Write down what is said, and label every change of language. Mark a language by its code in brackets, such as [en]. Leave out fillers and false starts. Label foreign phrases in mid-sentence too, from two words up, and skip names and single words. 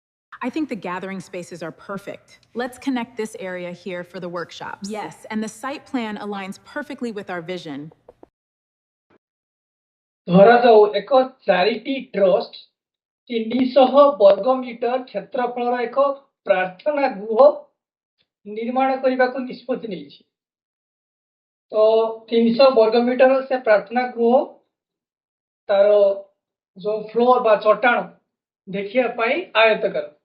[en] I think the gathering spaces are perfect. Let's connect this area here for the workshops. Yes, and the site plan aligns perfectly with our vision. [or] ଧରାଯାଉ ଏକ [en] charity trust [or] 300 ବର୍ଗ ମିଟର କ୍ଷେତ୍ରଫଳର ଏକ ପ୍ରାର୍ଥନା ଗୃହ ନିର୍ମାଣ କରିବାକୁ ନିଷ୍ପତ୍ତି ନେଇଛି। ତ 300 ବର୍ଗ ମିଟର ସେ ପ୍ରାର୍ଥନା ଗୃହ ତାର ଯୋଉ ଫ୍ଲୋର ବା ଚଟାଣ ଦେଖିବା ପାଇଁ ଆୟତକାର।